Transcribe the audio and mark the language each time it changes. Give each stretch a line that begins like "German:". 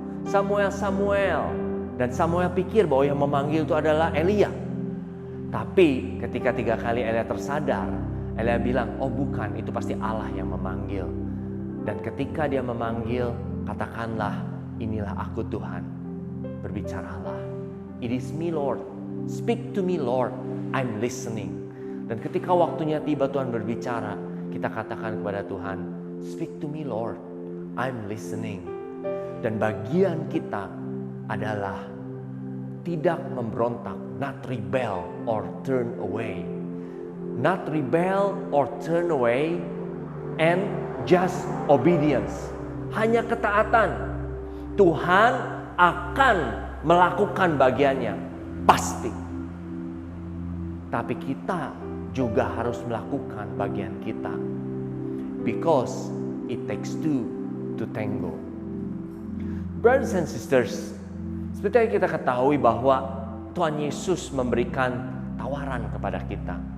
Indonesian: Samuel, Samuel. Dan Samuel pikir bahwa yang memanggil itu adalah Elia. Tapi ketika 3 kali Elia tersadar, Elia bilang, oh bukan, itu pasti Allah yang memanggil. Dan ketika dia memanggil, katakanlah, inilah aku Tuhan, berbicaralah.
English: It is me Lord, speak to me Lord, I'm listening.
Indonesian: Dan ketika waktunya tiba Tuhan berbicara, kita katakan kepada Tuhan,
English: speak to me Lord, I'm listening.
Indonesian: Dan bagian kita adalah tidak memberontak,
English: not rebel or turn away. Not rebel or turn away and just obedience.
Indonesian: Hanya ketaatan. Tuhan akan melakukan bagiannya, pasti. Tapi kita juga harus melakukan bagian kita.
English: Because it takes two to tango. Brothers and sisters,
Indonesian: seperti yang kita ketahui bahwa Tuhan Yesus memberikan tawaran kepada kita.